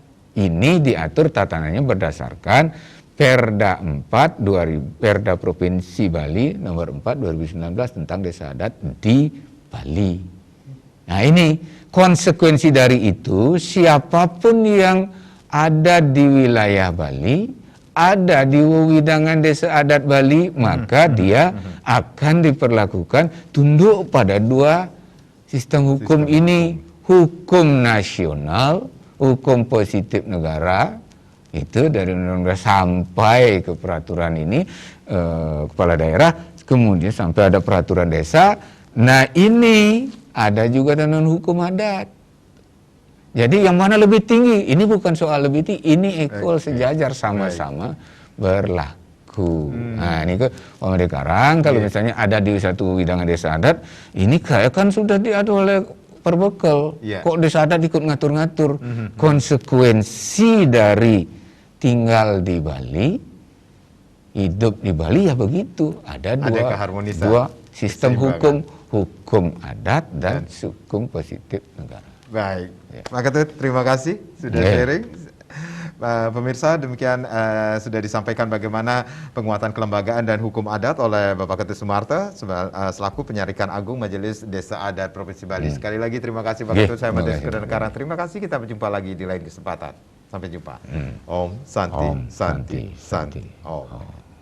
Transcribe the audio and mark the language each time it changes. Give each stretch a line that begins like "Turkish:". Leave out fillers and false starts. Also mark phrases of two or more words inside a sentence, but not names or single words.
Indonesian: Ini diatur tatanannya berdasarkan Perda 4 Perda Provinsi Bali nomor 4 2019 tentang desa adat di Bali. Nah ini konsekuensi dari itu, siapapun yang ada di wilayah Bali, ada di wewidangan desa adat Bali, maka dia akan diperlakukan tunduk pada 2 sistem hukum ini. Hukum nasional, hukum positif negara, itu dari undang-undang sampai ke peraturan ini kepala daerah, kemudian sampai ada peraturan desa. Nah ini ada juga dengan hukum adat. Jadi yang mana lebih tinggi? Ini bukan soal lebih tinggi, ini equal, sejajar, sama-sama berlaku. Nah ini Pak Madekarang, kalau misalnya ada di satu widangan desa adat, ini kayak kan sudah diatur oleh perbekal. Kok desa adat ikut ngatur-ngatur? Konsekuensi dari tinggal di Bali, hidup di Bali ya begitu. Ada dua sistem hukum, hukum adat dan hukum positif negara. Baik, Pak Ketut, terima kasih sudah sharing. Pemirsa, demikian sudah disampaikan bagaimana penguatan kelembagaan dan hukum adat oleh Bapak Ketut Sumarto selaku Penyarikan Agung Majelis Desa Adat Provinsi Bali. Sekali lagi terima kasih Pak Ketut, saya Mades Karang. Terima kasih, kita berjumpa lagi di lain kesempatan. Sampai jumpa.
Sanskrit: Om Santi, Santi, Santi. Om.